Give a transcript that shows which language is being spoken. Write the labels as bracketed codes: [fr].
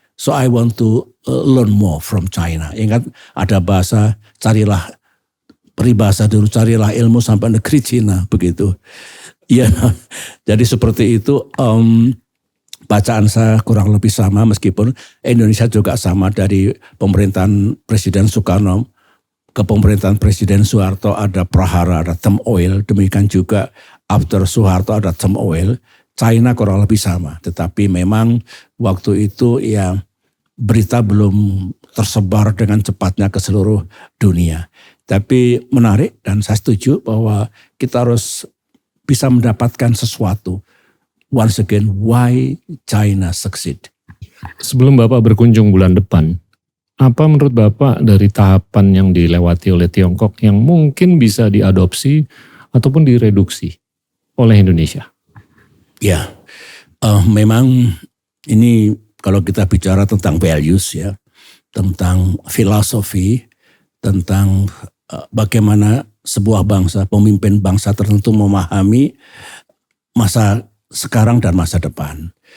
[en] So I want to learn more from China. [id] Ingat ada bahasa, carilah peribahasa dulu, carilah ilmu sampai negeri Cina, begitu. Ya, jadi seperti itu. Bacaan saya kurang lebih sama, meskipun Indonesia juga sama, dari pemerintahan Presiden Soekarno ke pemerintahan Presiden Soeharto ada prahara, ada term oil, demikian juga after Soeharto ada term oil. China kurang lebih sama, tetapi memang waktu itu ya berita belum tersebar dengan cepatnya ke seluruh dunia. Tapi menarik, dan saya setuju bahwa kita harus bisa mendapatkan sesuatu. [en] Once again, why China succeed? [id] Sebelum Bapak berkunjung bulan depan, apa menurut Bapak dari tahapan yang dilewati oleh Tiongkok yang mungkin bisa diadopsi ataupun direduksi oleh Indonesia? Ya, memang ini kalau kita bicara tentang values ya, tentang filosofi, tentang bagaimana sebuah bangsa, pemimpin bangsa tertentu memahami masa sekarang dan masa depan.